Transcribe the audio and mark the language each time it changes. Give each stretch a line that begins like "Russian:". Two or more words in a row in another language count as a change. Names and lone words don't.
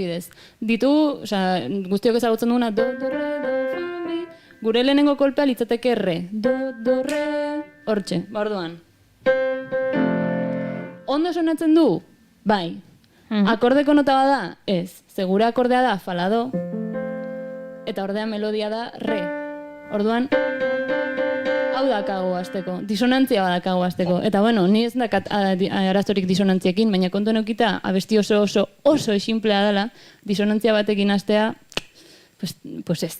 Basque: adibidez. Ditu, guztiok ezagutzen duguna, do, re, do, fa, mi. Gure lehenengo kolpea litzateke re. Do, re, hortxe, ba, orduan. Ondo sonatzen du? Bai. Akordeko nota bada? Ez. Segura akordea da fa, la, do. Eta ordea melodia da re. Orduan, hau dakago hasteko, disonantzia badakago hasteko. Eta bueno, ni ez dakat arazorik disonantziekin, baina kontu neukita abesti oso esimplea dela, disonantzia batekin hastea, pues ez.